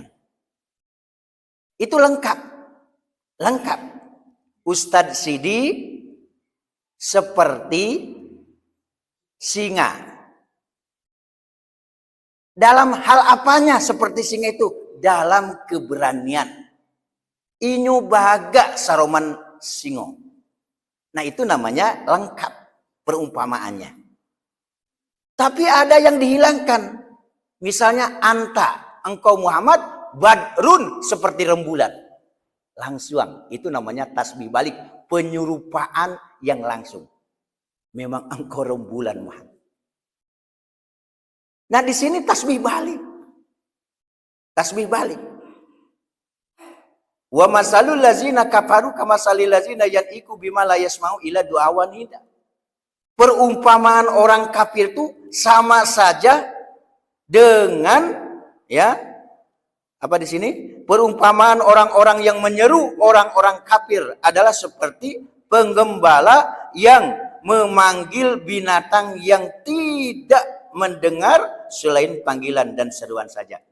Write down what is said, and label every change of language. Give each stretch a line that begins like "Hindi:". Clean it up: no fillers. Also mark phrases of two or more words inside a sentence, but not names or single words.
Indonesian: Itu lengkap. Lengkap. Ustadz Sidi seperti singa Dalam hal apanya seperti singa itu? Dalam keberanian.
Minangkabau: Inyu bahaga saroman singo.
Indonesian: Nah itu namanya lengkap perumpamaannya. Tapi ada yang dihilangkan. Misalnya anta, engkau Muhammad, badrun seperti rembulan. Langsung, itu namanya tasbih balik. Penyerupaan yang langsung. Memang engkau rembulan Muhammad. Nah di sini tasbih balik. Tasbih balik.
Arabic: ومثل الذين كفروا كمثل الذين ينعق بما لا يسمع إلا دعاء ونداء.
Indonesian: Perumpamaan orang kafir itu sama saja dengan ya apa di sini? Perumpamaan orang-orang yang menyeru orang-orang kafir adalah seperti penggembala yang memanggil binatang yang tidak mendengar selain panggilan dan seruan saja.